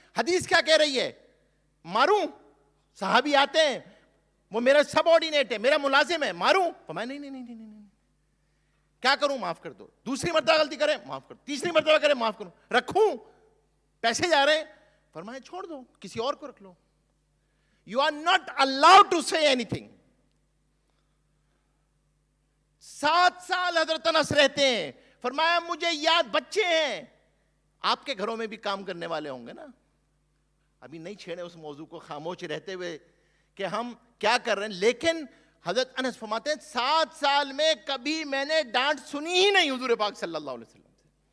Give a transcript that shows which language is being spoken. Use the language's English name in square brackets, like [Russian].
[Urdu] حدیث کیا کہہ رہی ہے؟ ماروں؟ صحابی آتے ہیں, وہ میرا سب آرڈینیٹ ہے, میرا ملازم ہے, ماروں؟ فرمایا نہیں. کیا کروں؟ معاف کر دو. دوسری مرتبہ غلطی کرے معاف کر دو, تیسری مرتبہ کرے معاف کرو. رکھوں؟ پیسے جا رہے ہیں, فرمایا چھوڑ دو, کسی اور کو رکھ لو. [English] You are not allowed to say anything. [Urdu] 7 سال حضرت انس رہتے ہیں. فرمایا مجھے یاد, بچے ہیں, آپ کے گھروں میں بھی کام کرنے والے ہوں گے نا. ابھی نہیں چھیڑے اس موضوع کو, خاموش رہتے ہوئے کہ ہم کیا کر رہے ہیں. لیکن حضرت انس فرماتے ہیں 7 سال میں کبھی میں نے ڈانٹ سنی ہی نہیں حضور پاک صلی اللہ علیہ وسلم سے.